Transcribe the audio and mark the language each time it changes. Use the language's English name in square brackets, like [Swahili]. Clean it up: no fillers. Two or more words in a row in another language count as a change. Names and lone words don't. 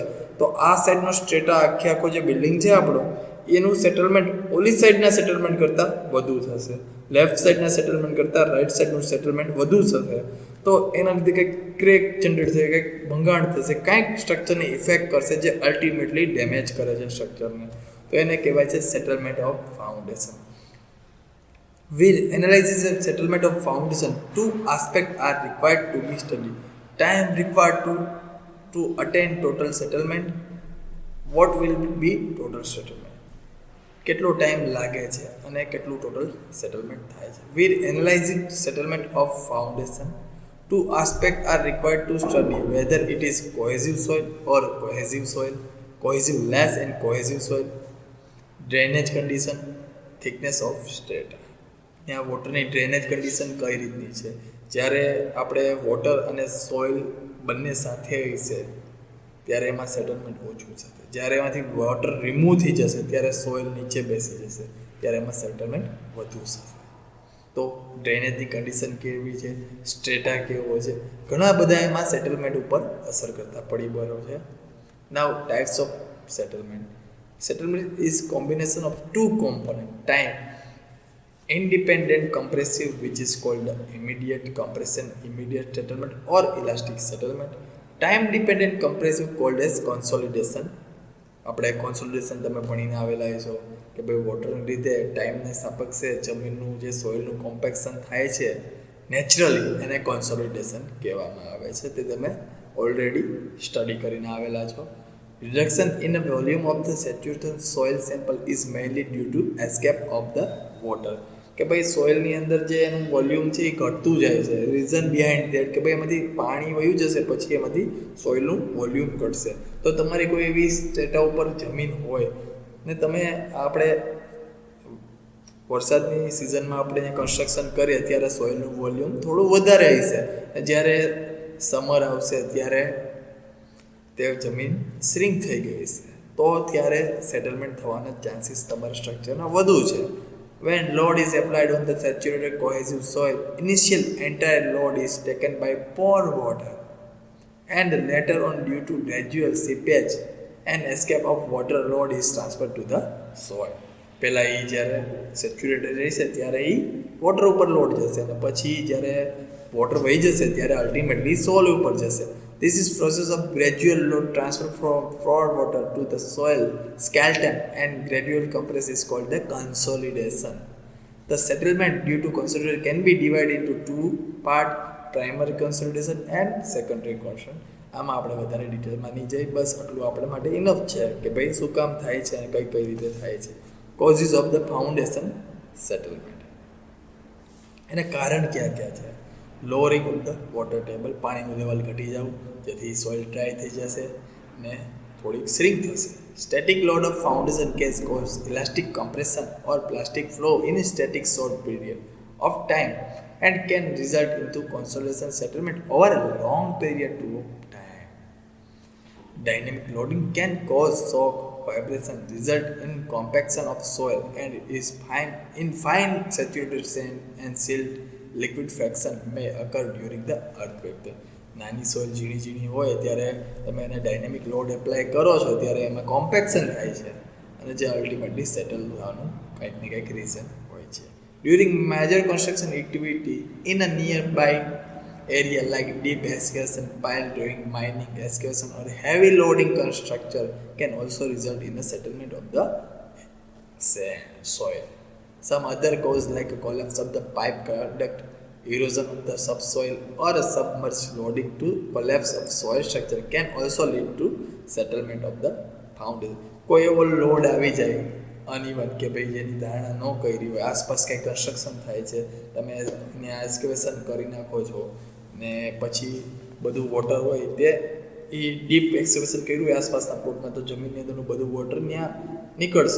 [Gujarati] તો આ સાઈડનો સ્ટ્રેટા આખો જે બિલ્ડિંગ છે આપણો, એનું સેટલમેન્ટ [English] oli side [Gujarati] સેટલમેન્ટ કરતાં વધુ થશે, લેફ્ટ સાઈડના સેટલમેન્ટ કરતાં રાઈટ સાઈડનું સેટલમેન્ટ વધુ થશે. તો એના લીધે કંઈક ક્રેક જનરેટ થશે, કંઈક ભંગાણ થશે, કંઈક સ્ટ્રક્ચરને ઇફેક્ટ કરશે જે અલ્ટિમેટલી ડેમેજ કરે છે સ્ટ્રક્ચરને. તો એને કહેવાય છે [English] settlement of foundation. We'll analyze the settlement of foundation. Two aspects are required to be studied. Time required to attain total settlement. What will be total settlement? [Gujarati] કેટલો ટાઈમ લાગે છે અને કેટલું ટોટલ સેટલમેન્ટ થાય છે. [English] We'll analyze settlement of foundation. Two aspects are required to study, whether it is cohesive soil or cohesive soil, cohesive less and cohesive soil, drainage condition, thickness of strata. [Gujarati] ત્યાં વોટરની ડ્રેનેજ કન્ડિશન કઈ રીતની છે, જ્યારે આપણે વોટર અને સોઇલ બંને સાથે હશે ત્યારે એમાં સેટલમેન્ટ ઓછું છે, જ્યારે એમાંથી વોટર રિમૂવ થઈ જશે ત્યારે સોઇલ નીચે બેસી જશે ત્યારે એમાં સેટલમેન્ટ વધુ થશે. તો ડ્રેનેજની કન્ડિશન કેવી છે, સ્ટ્રેટા કેવો છે, ઘણા બધા એમાં સેટલમેન્ટ ઉપર અસર કરતા પરિબળો છે. [English] now types of settlement. settlement is combination of two component. time independent compressive, which is called immediate compression, immediate settlement or elastic settlement. Time dependent compressive called as consolidation. [Gujarati] આપણે કોન્સોલિડેશન તમે ભણીને આવેલા છો કે ભાઈ વોટરના લીધે ટાઈમને સાપેક્ષે જમીનનું જે સોઇલનું કોમ્પેક્શન થાય છે નેચરલી, એને કોન્સોલિડેશન કહેવામાં આવે છે. તે તમે ઓલરેડી સ્ટડી કરીને આવેલા છો. [English] રિડક્શન ઇન the volume of the saturated soil sample is mainly due to escape of the water. [Gujarati] કે ભાઈ સોઇલની અંદર જે એનું વોલ્યુમ છે એ ઘટતું જાય છે. [English] reason behind that [Gujarati] કે ભાઈ એમાંથી પાણી વયું જશે, પછી એમાંથી સોઇલનું વોલ્યુમ ઘટશે. તો તમારી કોઈ એવી સ્ટેટા ઉપર જમીન હોય ને તમે આપણે વરસાદની સિઝનમાં આપણે કન્સ્ટ્રક્શન કરીએ ત્યારે સોઇલનું વોલ્યુમ થોડું વધારે હશે. જ્યારે સમર આવશે ત્યારે તે જમીન શ્રિંક થઈ ગઈ છે, તો ત્યારે સેટલમેન્ટ થવાના ચાન્સીસ તમારા સ્ટ્રક્ચરના વધુ છે. [English] When load is applied on the saturated cohesive soil, initial entire load is taken by pore water, and later on due to gradual seepage and escape of water, load is transferred to the soil. [Gujarati] પહેલાં એ જ્યારે સેચ્યુરેટેડ રહેશે ત્યારે એ વોટર ઉપર લોડ જશે, અને પછી જ્યારે વોટર વહી જશે ત્યારે અલ્ટિમેટલી સોઇલ ઉપર જશે. [English] This is process of gradual load transfer from pore water to the soil skeleton and gradual compress is called the consolidation. The settlement due to consolidation can be divided into two parts, primary consolidation and secondary consolidation. [Gujarati] આમાં આપણે વધારે ડિટેલમાં નહીં જઈએ, બસ આટલું આપણા માટે ઇનફ છે કે ભાઈ શું કામ થાય છે અને કઈ રીતે થાય છે. [English] causes of the foundation settlement, [Gujarati] એના કારણ ક્યાં ક્યાં છે? [English] lowering of the water table, [Gujarati] પાણીનું લેવલ ઘટી જવું જેથી સોઇલ ડ્રાય થઈ જશે ને થોડીક શ્રિંક થશે. [English] static load of foundation case cause elastic compression or plastic flow in static short period of time and can result into consolidation settlement over a long period to time. dynamic loading can cause shock vibration, result in compaction of soil and is fine saturated sand and silt liquefaction may occur during the earthquake. [Gujarati] નાની સોઇલ ઝીણી હોય ત્યારે તમે એને ડાયનેમિક લોડ એપ્લાય કરો છો ત્યારે એમાં કોમ્પેક્શન થાય છે અને જે અલ્ટિમેટલી સેટલ થવાનું કંઈક ને કંઈક રીઝન હોય છે. [English] during major construction activity in a near by area like deep excavation, pile drilling, mining, excavation or heavy loading structure can also result in the settlement of the soil. Some other cause like a collapse of the pipe conduct, erosion of the subsoil or a submerged loading to collapse of soil structure can also lead to settlement of the foundation. [Gujarati] કોઈ એવો લોડ આવી જાય અનઇવન કે ભાઈ જેની ધારણા ન કરી હોય, આસપાસ કંઈ કન્સ્ટ્રક્શન થાય છે, તમે એને એક્સકેવેશન કરી નાખો છો ને પછી બધું વોટર હોય તે એ ડીપ એક્સકેવેશન કર્યું હોય આસપાસના પ્લોટમાં, તો જમીનની અંદરનું બધું વોટર ત્યાં નીકળશે.